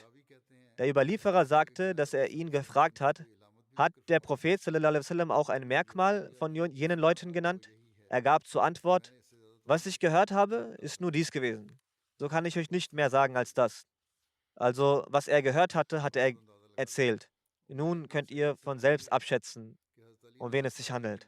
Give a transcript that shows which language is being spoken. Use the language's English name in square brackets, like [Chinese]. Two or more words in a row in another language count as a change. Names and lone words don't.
[German] Der Überlieferer sagte, dass er ihn gefragt hat: Hat der Prophet [Arabic] صلى الله عليه وسلم [German] auch ein Merkmal von jenen Leuten genannt? Er gab zur Antwort: Was ich gehört habe, ist nur dies gewesen. So kann ich euch nicht mehr sagen als das. Also, was er gehört hatte, hat er erzählt. Nun könnt ihr von selbst abschätzen, um wen es sich handelt.